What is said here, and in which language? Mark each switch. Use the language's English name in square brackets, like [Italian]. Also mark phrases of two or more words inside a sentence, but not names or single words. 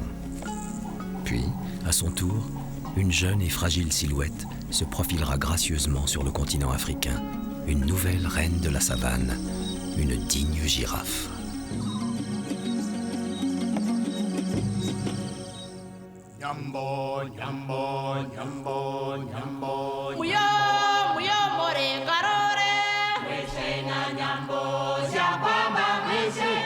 [French] Puis, à son tour, une jeune et fragile silhouette se profilera gracieusement sur le continent africain, une nouvelle reine de la savane, une digne girafe. Nyambo, nyambo, nyambo, nyambo. Muyo, muyo more garore. Wese na nyambo, siapama wese.